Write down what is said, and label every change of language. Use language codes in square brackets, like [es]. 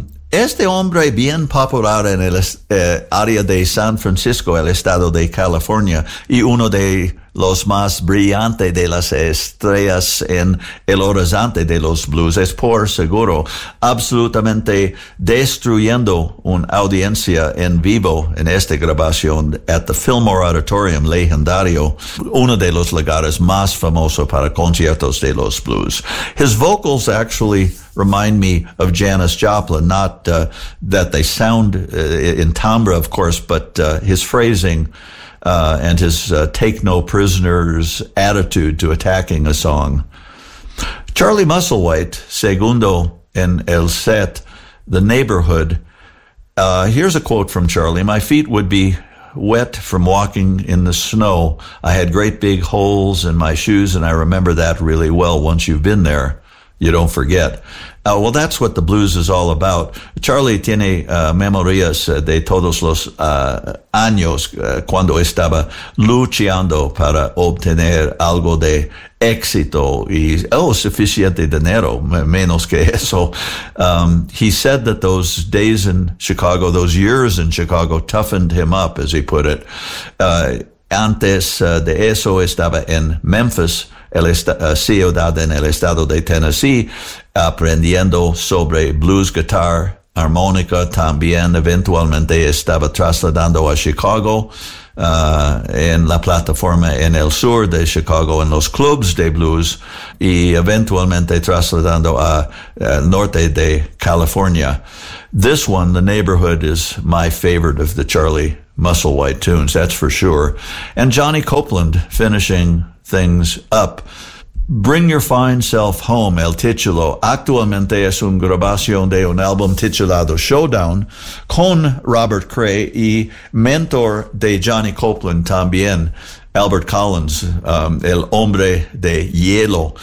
[es] Este hombre bien popular en el área de San Francisco, el estado de California, y uno de los más brillantes de las estrellas en el horizonte de los blues, es por seguro absolutamente destruyendo una audiencia en vivo en esta grabación [en] at the Fillmore Auditorium, [es] legendario, uno de los lugares más famosos para conciertos de los blues. [en] His vocals actually remind me of Janis Joplin, not that they sound in timbre, of course, but his phrasing and his take-no-prisoners attitude to attacking a song. [es] Charlie Musselwhite, segundo en el set, The Neighborhood. [en] Here's a quote from Charlie. My feet would be wet from walking in the snow. I had great big holes in my shoes, and I remember that really well. Once you've been there, you don't forget. Well, that's what the blues is all about. [es] Charlie tiene memorias de todos los años cuando estaba luchando para obtener algo de éxito y suficiente dinero, menos que eso. [en] He said that those days in Chicago, those years in Chicago, toughened him up, as he put it. [es] Antes de eso estaba en Memphis, ciudad en el estado de Tennessee, aprendiendo sobre blues, guitar, armónica. También eventualmente estaba trasladando a Chicago, en la plataforma en el sur de Chicago, en los clubs de blues, y eventualmente trasladando a norte de California. [en] This one, The Neighborhood, is my favorite of the Charlie Musselwhite tunes, that's for sure. And Johnny Copeland finishing things up. [es] Bring Your Fine Self Home, el título, actualmente es una grabación de un álbum titulado Showdown con Robert Cray y mentor de Johnny Copeland también, Albert Collins, el hombre de hielo.